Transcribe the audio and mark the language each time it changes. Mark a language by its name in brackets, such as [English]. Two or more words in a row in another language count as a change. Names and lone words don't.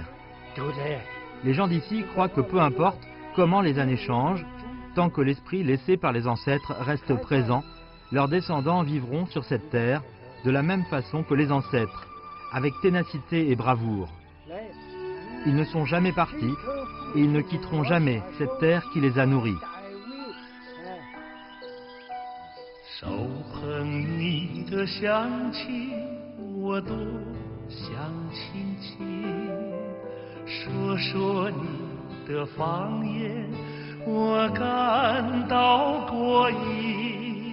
[French] Les gens d'ici croient que peu importe comment les années changent, tant que l'esprit laissé par les ancêtres reste présent, leurs descendants vivront sur cette terre de la même façon que les ancêtres, avec ténacité et bravoure. Ils ne sont jamais partis et ils ne quitteront jamais cette terre qui les a nourris. [Chinese] 手捧你的香气，我多想亲亲，说说你的方言，我感到过瘾。